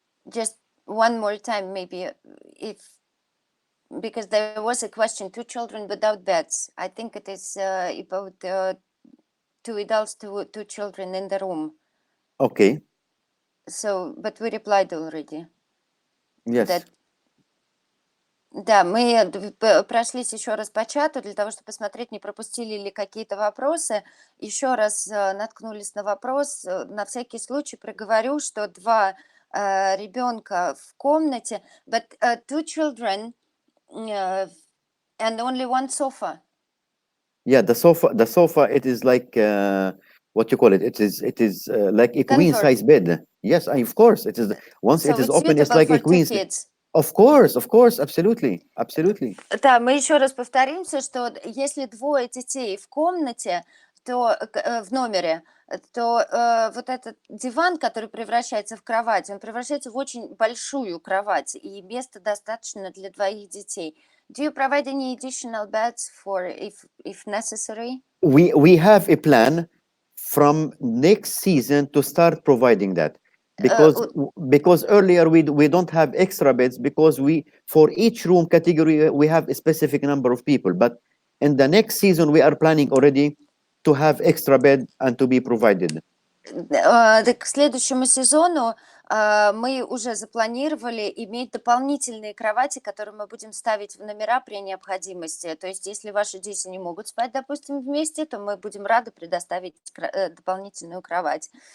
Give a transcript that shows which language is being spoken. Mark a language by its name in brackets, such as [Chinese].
[English] Just one more time, maybe, because there was a question, 2 children without beds. I think it is about 2 adults, 2 children in the room. Okay. So, but we replied already. Yes. [Russian] Да, мы прошлись еще раз по чату для того, чтобы посмотреть, не пропустили ли какие-то вопросы. Еще раз наткнулись на вопрос. На всякий случай проговорю, что два ребенка в комнате, [English] but two children and only one sofa. Yeah, the sofa, it is like what you call it? It is like a queen Convert. size bed. Yes, of course. It is once So it is it's open, it's suitable like for a two queen. kids. Of course, absolutely. [Russian] Да, мы еще раз повторимся, что если двое детей в комнате, то в номере, то вот этот диван, который превращается в кровать, он превращается в очень большую кровать, и места достаточно для двоих детей. [English] Do you provide any additional beds for if necessary? We have a plan from next season to start providing that because earlier we don't have extra beds because we for each room category we have a specific number of people, but in the next season we are planning already to have extra bed and to be provided. [Russian] К следующему сезону мы уже запланировали иметь дополнительные кровати, которые мы будем ставить в номера при необходимости. То есть, если ваши дети не могут спать, допустим, вместе, то мы будем рады предоставить дополнительную кровать.